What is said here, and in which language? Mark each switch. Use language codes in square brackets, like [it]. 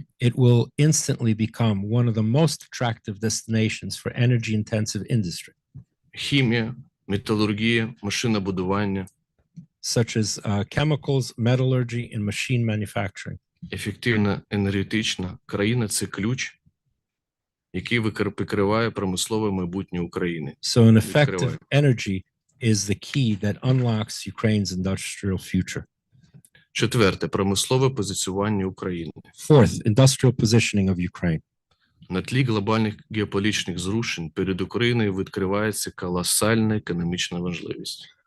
[en] it will instantly become one of the most attractive destinations for energy-intensive industry, [uk] Хімія, металургія, машинобудування, [en] such as chemicals, metallurgy, and machine manufacturing. [uk] ефективна енергетична країна – це ключ, який прикриває промислове майбутнє України. [en] So an effective [uk] Відкриває. [en] energy is the key that unlocks Ukraine's industrial future. [uk] Четверте – промислове позиціювання України. [en] Fourth, industrial positioning of Ukraine. [uk] На тлі глобальних геополітичних зрушень перед Україною відкривається колосальна економічна важливість.